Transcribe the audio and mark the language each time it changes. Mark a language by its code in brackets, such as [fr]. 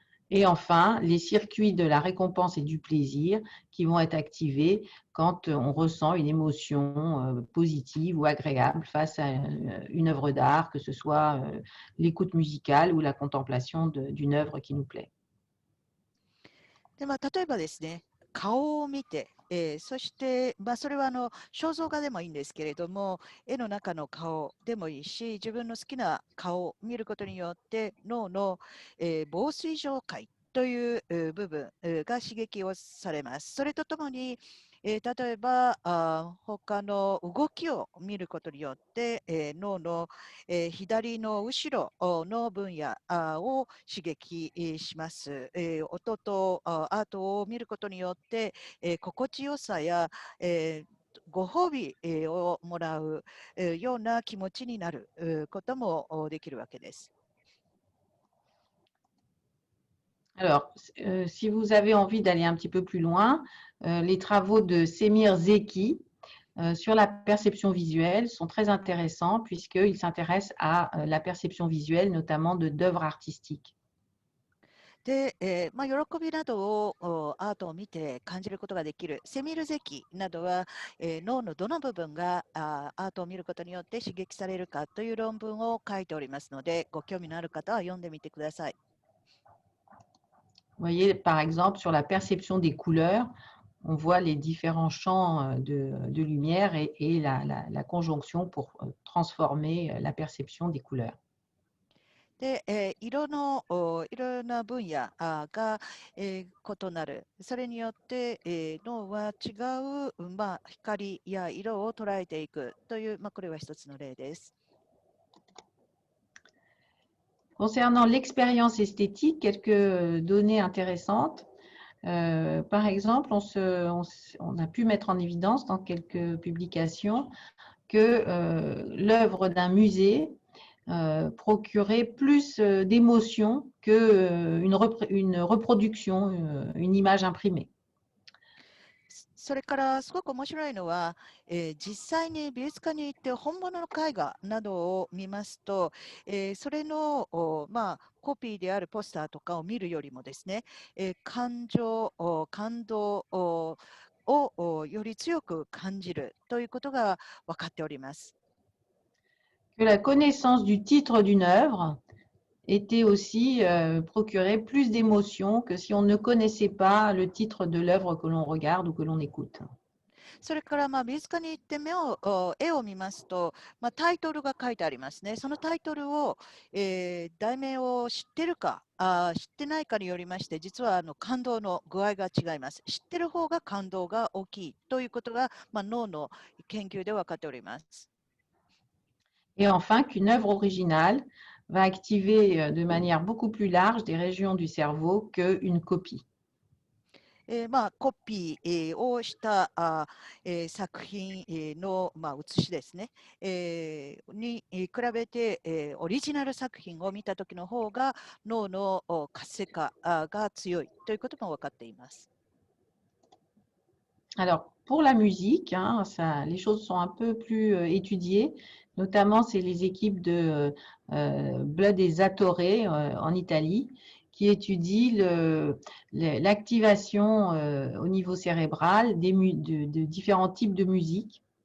[fr] Et enfin, les circuits de la récompense et du plaisir qui vont être activés quand on ressent une émotion positive ou agréable face à une œuvre d'art, que ce soit l'écoute musicale ou la contemplation d'une œuvre qui nous plaît. [ja] で例えばですね、顔を見てそして、それは肖像画でもいいんですけれども、絵の中の顔でもいいし、自分の好きな顔を見ることによって脳の、紡錘状回という部分が刺激をされます。それとともに、例えば他の動きを見ることによって、脳の、左の後ろの分野を刺激します。音とアートを見ることによって、心地よさや、ご褒美をもらうような気持ちになることもできるわけです。 [fr] Alors, si vous avez envie d'aller un petit peu plus loin, les travaux de Semir Zeki sur la perception visuelle sont très intéressants puisqu'ils s'intéressent à la perception visuelle, notamment d'œuvres artistiques. [ja] で、喜びなどをアートを見て感じることができるセミルゼキなどは、脳のどの部分がアートを見ることによって刺激されるかという論文を書いておりますので、ご興味のある方は読んでみてください。 [fr] Vous voyez, par exemple, sur la perception des couleurs, on voit les différents champs de lumière et la conjonction pour transformer la perception des couleurs. [ja] で、いろんな分野が、異なる。それによって、脳は違う、光や色を捉えていくという、これは一つの例です。 [fr] Concernant l'expérience esthétique, quelques données intéressantes. Par exemple, on a pu mettre en évidence dans quelques publications que l'œuvre d'un musée procurait plus d'émotions qu'une une reproduction, une image imprimée. [ja] それからすごく面白いのは、実際に美術館に行って本物の絵画などを見ますと、それのコピーであるポスターとかを見るよりもですね、感情、感動をより強く感じるということが分かっております。 [fr] Que la connaissance du titre d'une œuvre était aussi procurait plus d'émotions que si on ne connaissait pas le titre de l'œuvre que l'on regarde ou que l'on écoute. [ja] それから美術館に行って絵を見ますと、タイトルが書いてありますね。そのタイトルを、題名を知ってるか知ってないかによりまして、実は感動の具合が違います。知ってる方が感動が大きいということが、脳の研究で分かっております。 [fr] Et enfin, qu'une œuvre originale va activer de manière beaucoup plus large des régions du cerveau qu'une copie. [ja] コピーをした作品の写しですね、に比べてオリジナル作品を見た時の方が脳の活性化が強いということも分かっています。 [fr] Alors, pour la musique, hein, les choses sont un peu plus étudiées. Notamment, c'est les équipes de Blood et Zattore en Italie qui étudient l'activation au niveau cérébral de différents types de musique.